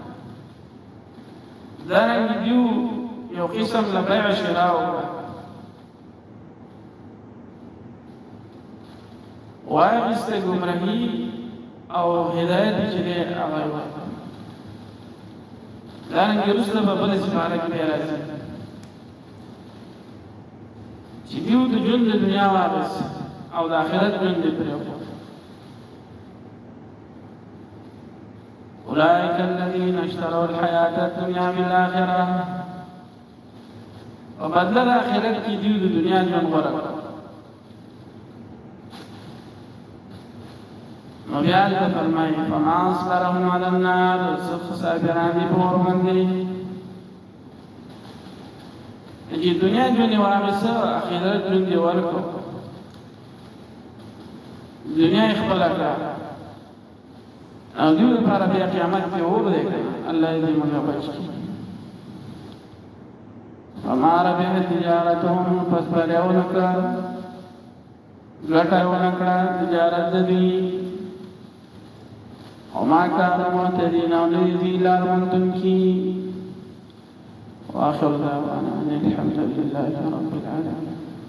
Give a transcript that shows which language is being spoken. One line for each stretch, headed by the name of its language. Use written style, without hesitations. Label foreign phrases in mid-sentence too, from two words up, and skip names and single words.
Pashto: دارنګې دوی یو قسم له بیع شراء وکړه، واخیسته ګمراهي او هدایت چې دی هغه یې ورکړه. دارنګې وروسته به بله سپاره کې بیا راځي چې دوی د ژوند د دنیا واخیست او د آخرت ژوند یې پرېښود.
Arabic: أولئك الذين اشتروا الحياة الدنيا بالآخرة، وبدل الآخرة
Pashto: کی دیو د دنیا ژوند غوره کړ. نو بیا هلته فرمایي
Arabic: فما أصبرهم على النار،
Pashto: سخت صابران دي په اور باندې. چې دنیا ژوند یې واخیسته آخرت ژوند یې ورکړ، دنیا یې خپله کړه او دیو لپاره بیا قیامت کې اور دی. الله دې موږ بچ کړي.
Arabic: فما ربحت تجارتهم،
Pashto: پس بری ونه کړه ګټه یې ونه کړه تجارت د دوی.
Arabic: وما كانوا مهتدين،
Pashto: او نه دي دوی لار موندونکي.
Arabic: واخر دعوانا ان الحمد لله رب العالمين.